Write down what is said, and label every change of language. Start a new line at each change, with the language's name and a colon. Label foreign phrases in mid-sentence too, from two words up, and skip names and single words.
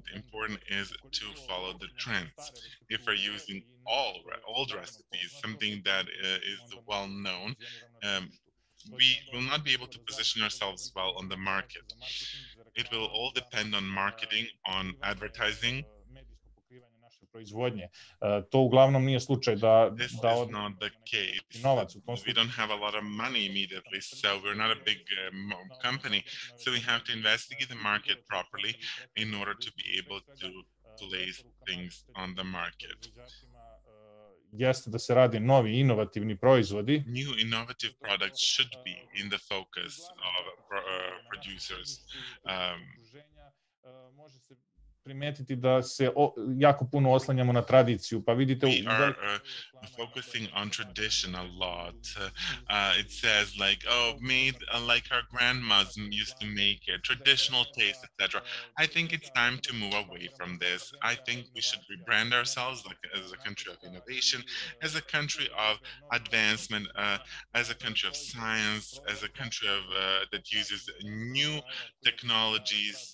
English: Important is to follow the trends. If we're using old recipes, something that is well known, we will not be able to position ourselves well on the market. It will all depend on marketing, on advertising,
Serbian: proizvodnje. To uglavnom nije slučaj da
English: This is
Serbian: od
English: not the case.
Serbian: novac u tom
English: We don't have a lot of money immediately, so we're not a big company. So we have to investigate the market properly in order to be able to place things on the market.
Serbian: Jeste da se rade novi inovativni proizvodi.
English: New innovative products should be in the focus of producers.
Serbian: Može se primetiti da se jako puno oslanjamo na tradiciju, pa vidite
English: we are focusing on tradition a lot. It says like, oh, made like our grandmas used to make it, traditional taste, etc. I think it's time to move away from this. I think we should rebrand ourselves as a country of innovation, as a country of advancement, as a country of science, as a country of that uses new technologies.